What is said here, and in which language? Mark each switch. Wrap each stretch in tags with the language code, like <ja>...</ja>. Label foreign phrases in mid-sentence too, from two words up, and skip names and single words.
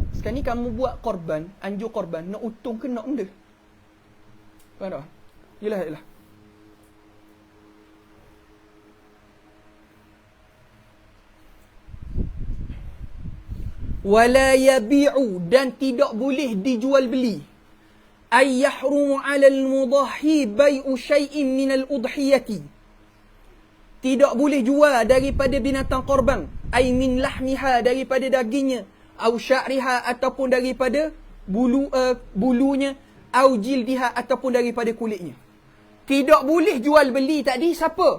<ms>Sekarang ni kamu buat korban, anjur korban, nak untung ke nak benda? Faham tak? Yelah.</ms> <ar>ولا يبيع,</ar> <ms>dan tidak boleh dijual beli.</ms> <ar>أي يحرم على المضحي بيع شيء من الأضحية.</ar> <ms>Tidak boleh jual daripada binatang korban.</ms> <ar>أي من لحمها,</ar> <ms>daripada dagingnya.</ms> <ar>أو شعرها,</ar> <ms>ataupun daripada bulunya.</ms> <ar>أو جلدها,</ar> <ms>ataupun daripada kulitnya. Tidak boleh jual beli tadi siapa?</ms>